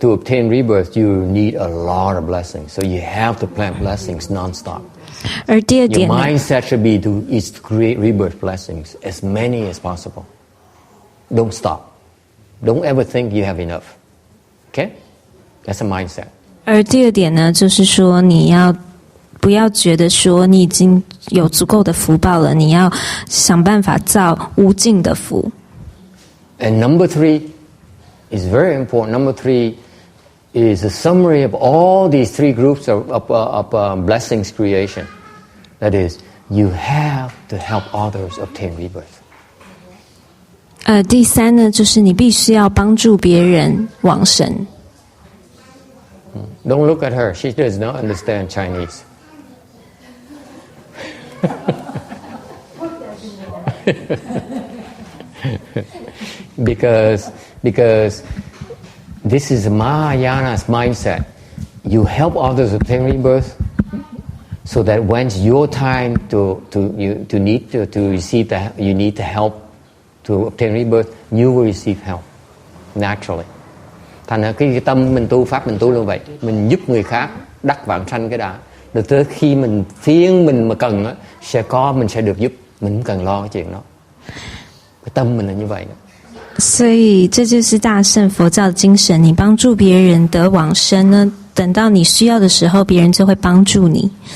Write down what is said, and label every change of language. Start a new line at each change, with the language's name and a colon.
English: To obtain rebirth, you need a lot of blessings. So you have to plant blessings non-stop.
Chinese: 而第二点
English: Your mindset should be to create rebirth blessings, as many as possible. Don't stop. Don't ever think you have enough. Okay? That's a mindset.
Chinese: 而第二点呢，就是说你不要觉得说你已经有足够的福报了，你要想办法造无尽的福。
English: And number three is very important. Number three is a summary of all these three groups of blessings creation. That is, you have to help others obtain rebirth.
Chinese: 第三呢，就是你必须要帮助别人往生。
English: Don't look at her. She does not understand Chinese. Because this is Mahayana's mindset. You help others obtain rebirth, so that when it's your time to receive that, you need to help to obtain rebirth, you will receive help naturally.
Vietnamese: Thành ra cái tâm mình tu, pháp mình tu như vậy, mình giúp người khác đắc vãng sanh cái đã. Rồi tới khi mình mà cần á, mình sẽ được giúp, mình không cần lo cái chuyện đó. Cái tâm mình là như vậy đó.
Chinese: 所以这就是大乘佛教的精神，你帮助别人得往生呢，等到你需要的时候，别人就会帮助你。